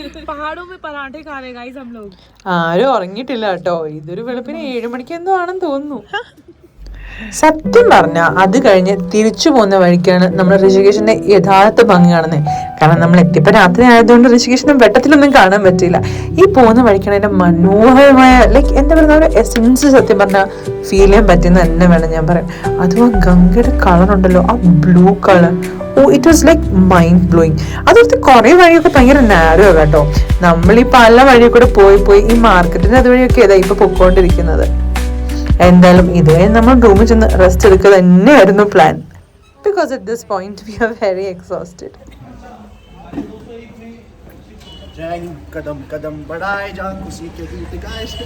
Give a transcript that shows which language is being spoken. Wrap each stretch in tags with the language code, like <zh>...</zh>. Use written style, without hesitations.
<hi>पहाड़ों में पराठे खा रहे गाइस हम लोग.</hi> <ml>ആരും ഉറങ്ങിയിട്ടില്ല കേട്ടോ. ഇതൊരു വെളുപ്പിന് 7 മണിക്ക് എന്തോ ആണെന്ന് തോന്നുന്നു. സത്യം പറഞ്ഞാൽ അത് കഴിഞ്ഞ് തിരിച്ചു പോകുന്ന വഴിക്കാണ് നമ്മൾ ഋഷികേശിന്റെ യഥാർത്ഥ ഭംഗി കാണുന്നത്. കാരണം നമ്മൾ എത്തിയപ്പോൾ രാത്രി ആയതുകൊണ്ട് ഋഷികേശിന്റെ വെട്ടത്തിലൊന്നും കാണാൻ പറ്റില്ല. ഈ പോകുന്ന വഴിക്കാണ് അതിന്റെ മനോഹരമായ ലൈക്ക് എന്താ പറയുക ഒരു എസെൻസ് സത്യം പറഞ്ഞാൽ ഫീൽ ചെയ്യാൻ പറ്റുന്ന തന്നെ വേണം ഞാൻ പറയാൻ. അതും ആ ഗംഗയുടെ കളർ ഉണ്ടല്ലോ, ആ blue colour.</ml> <en>Oh it was like mind blowing.</en> <ml>അതുപോലെ കുറേ വഴിയൊക്കെ ഭയങ്കര നാരോ കേട്ടോ. നമ്മൾ ഈ പല വഴിയൊക്കെ പോയി ഈ മാർക്കറ്റിന്റെ അതുവഴിയൊക്കെ ഏതാ ഇപ്പൊ പൊക്കോണ്ടിരിക്കുന്നത്. എന്തായാലും ഇതുവരെ നമ്മൾ റൂമിൽ ചെന്ന് റെസ്റ്റ് എടുക്കുക തന്നെയായിരുന്നു plan.</ml> <en>Because at this point we are very exhausted.</en> <hi>कदम कदम बढ़ाए जा खुशी के गीत गाए.</hi>